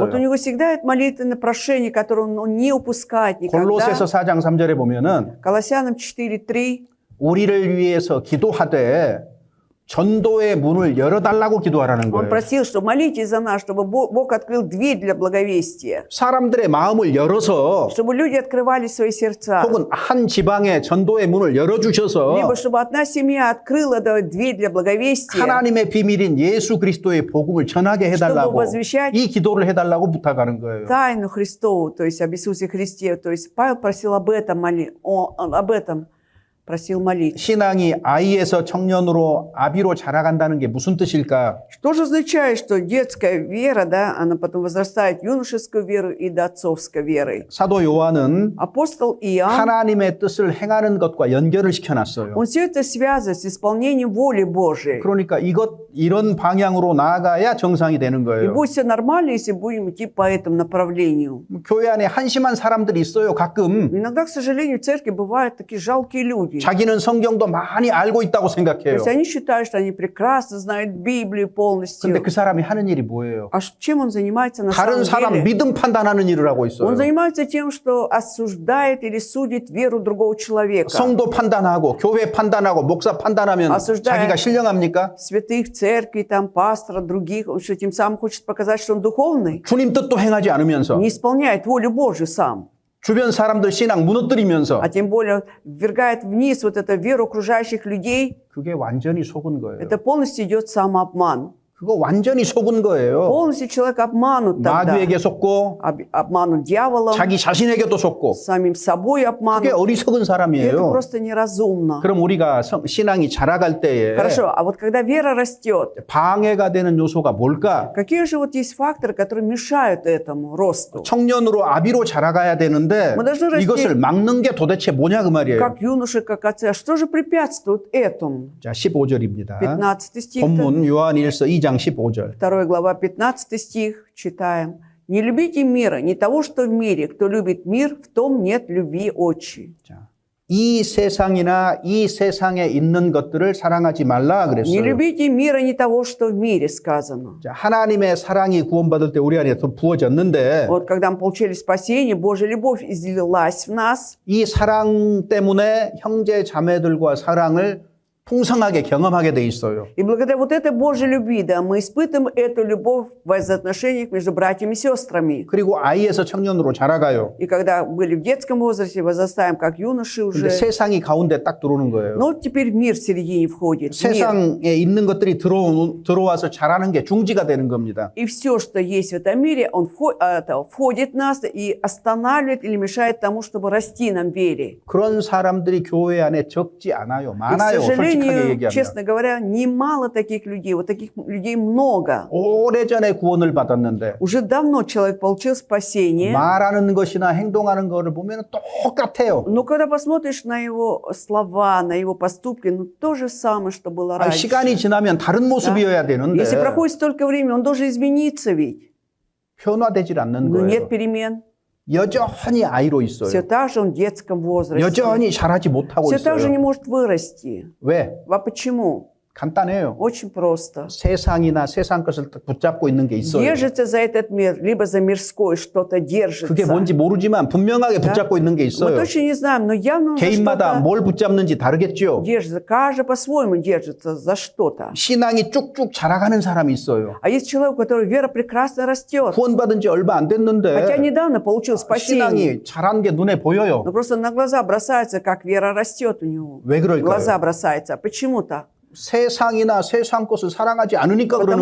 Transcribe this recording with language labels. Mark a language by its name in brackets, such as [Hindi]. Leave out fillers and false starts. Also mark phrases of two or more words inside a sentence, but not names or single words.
[Russian] вот у него всегда это молитвенное прошение, которое он не упускает никогда. [Korean] 골로새서 4장 3절에 보면은 [Russian] Колоссянам 4:3. [Korean] 우리를 위해서 기도하되 전도의 문을 열어달라고 기도하라는 [Russian] Он [Korean] 거예요. [Russian] просил, что молитесь за нас, чтобы Бог открыл дверь для благовестия. [Korean] 사람들의 마음을 열어서 [Russian] Чтобы люди открывали свои сердца. [Korean] 혹은 한 지방에 전도의 문을 열어주셔서 [Russian] Либо чтобы одна семья открыла дверь для благовестия. [Korean] 하나님의 비밀인 예수 그리스도의 복음을 전하게 해달라고 [Russian] чтобы возвещать [Korean] 이 기도를 해달라고 부탁하는 거예요. [Russian] тайну Христову, то есть об Иисусе Христе. То есть Павел просил об этом, об этом просил молиться. [Korean] 신앙이 아이에서 청년으로 아비로 자라간다는 게 무슨 뜻일까? [Russian] Что же означает, что детская вера, да, она потом возрастает в юношескую веру и до отцовской веры? [Korean] 사도 요한은 [Russian] Апостол Иоанн, [Korean] 하나님의 뜻을 행하는 것과 연결을 시켜놨어요. [Russian] он все это связывает с исполнением воли Божией. [Korean] 그러니까 이런 방향으로 나아가야 정상이 되는 [Russian] И [Korean] 거예요. [Russian] будет все нормально, если будем идти по этому направлению. [Korean] 교회 안에 한심한 사람들이 있어요. 가끔 [Russian] Иногда, к сожалению, в церкви бывают такие жалкие люди. [Korean] 자기는 성경도 많이 알고 있다고 [Russian] То [Korean] 생각해요. [Russian] есть они считают, что они прекрасно знают Библию полностью. [Korean] 근데 그 사람이 하는 일이 뭐예요? [Russian] А чем он занимается на [Korean] 다른 [Russian] самом [Korean] 사람 [Russian] деле? [Korean] 믿음 판단하는 일을 하고 있어요. [Russian] Он занимается тем, что осуждает или судит веру другого человека. [Korean] 성도 판단하고 교회 판단하고 목사 판단하면 [Russian] осуждает [Korean] 자기가 신령합니까? [Russian] святых церкви, там, пастора, других. Он что, тем самым хочет показать, что он духовный? [Korean] 주님 뜻도 행하지 않으면서 [Russian] Не исполняет волю Божью сам. [Korean] 주변 사람들 신앙 무너뜨리면서 [Russian] А тем более ввергает вниз вот эту веру окружающих людей. [Korean] 그게 완전히 속은 거예요. [Russian] Это полностью идет самообман. [Korean] 그거 완전히 속은 거예요. [Russian] Полностью человек обманут тогда. [Korean] 마귀에게 속고 [Russian] Обманут дьяволом, [Korean] 자기 자신에게도 속고 [Russian] самим собой [Korean] 그게 [Russian] обманут. [Korean] 어리석은 [Russian] И это [Korean] 사람이에요. [Russian] просто неразумно. [Korean] 그럼 우리가 신앙이 자라갈 때에 [Russian] Хорошо, а вот когда вера растет, [Korean] 방해가 되는 요소가 뭘까? [Russian] какие же вот есть факторы, которые мешают этому росту? [Korean] 청년으로 아비로 자라가야 되는데 [Russian] Мы должны расти [Korean] 이것을 막는 게 도대체 뭐냐 그 말이에요. [Russian] как юноши, как отцы. А что же препятствует этому? [Korean] 자, 15절입니다. [Russian] 15 стих. [Korean] 본문 요한일서 2장 15절. [Russian] 2 глава, 15 стих, читаем. «Не любите мира, не того, что в мире. Кто любит мир, в том нет любви отчи». [Korean] 자, 이 세상이나 이 세상에 있는 것들을 사랑하지 말라 [Russian] «Не [Korean] 그랬어요. [Russian] любите мира, не того, что в мире», сказано. [Korean] 자, 하나님의 사랑이 구원받을 때 우리 안에 부어졌는데 [Russian] Вот когда мы получили спасение, Божья любовь излилась в нас. [Korean] 이 사랑 때문에 형제 자매들과 사랑을 풍성하게 경험하게 돼 있어요. [Russian] И благодаря вот этой Божьей любви, да, мы испытываем эту любовь в взаимоотношениях между братьями и сестрами. [Korean] 그리고 아이에서 청년으로 자라가요. [Russian] И когда были в детском возрасте, возрастаем как юноши [Korean] 근데 [Russian] уже. [Korean] 세상이 가운데 딱 들어오는 거예요. [Russian] Но вот теперь мир в середине входит. Мир. [Korean] 세상에 있는 것들이 들어와서 자라는 게 중지가 되는 겁니다. [Russian] И все, что есть в этом мире, он входит в нас и останавливает или мешает тому, чтобы расти нам в вере. [Korean] 그런 사람들이 교회 안에 적지 않아요. [Russian] И, к [Korean] 많아요. 솔직하게 [Russian] сожалению, [Korean] 얘기하면. [Russian] честно говоря, немало таких людей. Вот таких людей много. [Korean] 오래전에 구원을 받았는데 [Russian] Уже давно человек получил спасение. [Korean] 말하는 것이나 행동하는 것을 보면 똑같아요. [Russian] Но когда посмотришь на его слова, на его поступки, ну то же самое, что было [Korean] 아니, [Russian] раньше. [Korean] 시간이 지나면 다른 모습이어야 되는데 [Russian] Если проходит столько времени, он должен измениться ведь. [Korean] 변화되질 않는 [Russian] Но [Korean] 거예요. [Russian] нет перемен. [Korean] 여전히 아이로 [Russian] Все [Korean] 있어요. [Russian] так же он в детском возрасте. [Korean] 여전히 자라지 못하고 [Russian] Все так же не [Korean] 있어요. [Russian] может вырасти. [Korean] 왜? [Russian] А почему? [Korean] 간단해요. [Russian] Очень просто. [Korean] 세상이나 세상 것을 붙잡고 있는 게 있어요. [Russian] Держится за этот мир, либо за мирской что-то держится. [Korean] 그게 뭔지 모르지만 분명하게 붙잡고 있는 게 [Russian] Мы [Korean] 있어요. [Russian] точно не знаем, но явно он за [Korean] 개인마다 [Russian] что-то [Korean] 뭘 붙잡는지 다르겠죠. [Russian] держится. Каждый по-своему держится за что-то. [Korean] 신앙이 쭉쭉 자라가는 사람이 있어요. [Russian] А есть человек, у которого вера прекрасно растет. [Korean] 구원받은 지 얼마 안 [Russian] Хотя [Korean] 됐는데 [Russian] недавно получил спасение. [Korean] 신앙이 자란 게 눈에 보여요. [Russian] Но просто на глаза бросается, как вера растет у него. [Korean] 왜 그럴까요? [Russian] Глаза бросается. А почему так? [Korean] 세상이나 세상 것을 사랑하지 않으니까 그러는